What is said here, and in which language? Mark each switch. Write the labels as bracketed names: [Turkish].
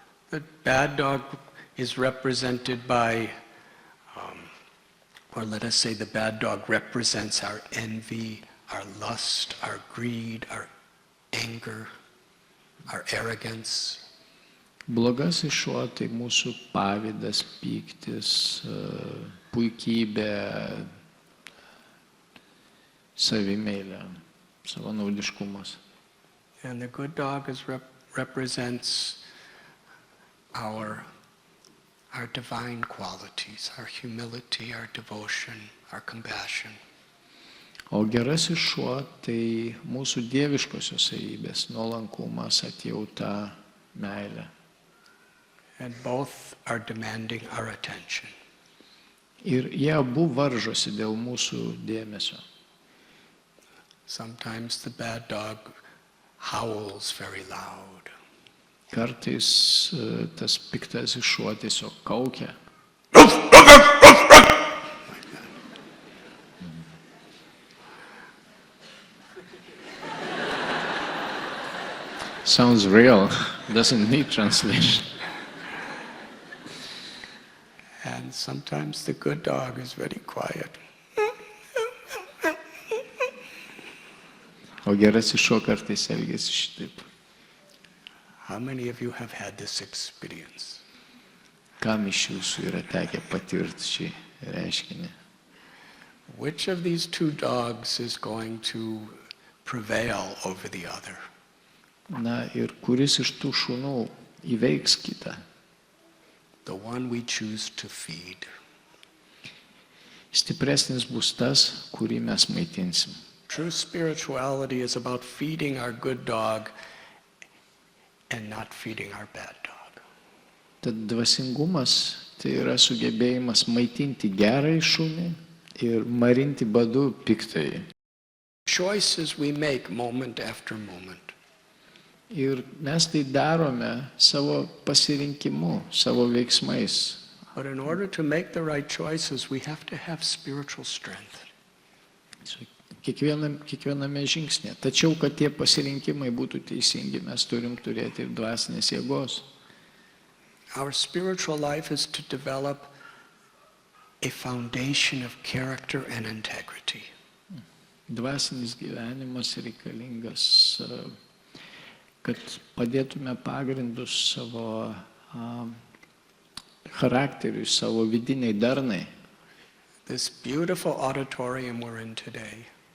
[English] The bad dog is represented by, or let us say the bad dog represents our envy, our lust, our greed, our anger, our arrogance. [Lithuanian] Blogasis šuo tai mūsų pavydas, pyktis, puikybė, savimeilė, savanaudiškumas. [English] And the good dog represents our divine qualities, our humility, our devotion, our compassion. [Lithuanian] O gerasis šuo tai mūsų dieviškosios savybės, nuolankumas, atjauta, meilė. [English] And both are demanding our attention. [Lithuanian] Ir jie abu varžosi dėl mūsų dėmesio. [English] Sometimes the bad dog howls very loud. [Lithuanian] Kartais tas piktasis šuo tiesiog kaukia. [English] Sounds real, doesn't need translation. And sometimes the good dog is very quiet. [Lithuanian] O gerasis šuo kartais elgiasi šitaip. [English] How many of you have had this experience? [Lithuanian] Kam iš jūsų yra tekę patirti šį reiškinį? [English] Which of these two dogs is going to prevail over the other? [Lithuanian] Na ir kuris iš tų šunų įveiks kitą? [English] The one we choose to feed. [Lithuanian] Stipresnis bus tas, kurį mes maitinsim. [English] True spirituality is about feeding our good dog and not feeding our bad dog. [Lithuanian] Tad dvasingumas tai yra sugebėjimas maitinti gerąjį šunį ir marinti badu piktąjį. [English] Choices we make moment after moment. [Lithuanian] Ir mes tai darome savo pasirinkimu, savo veiksmais. [English] But in order to make the right choices, we have to have spiritual strength. [Lithuanian] Kiekviename žingsnėje. Tačiau, kad tie pasirinkimai būtų teisingi, mes turim turėti ir dvasinės jėgos. [English] Our spiritual life is to develop a foundation of character and integrity. [Lithuanian] Dvasinis gyvenimas reikalingas, kad padėtume pagrindus savo charakteriui, savo vidiniai darnai. [English] This beautiful auditorium we're in today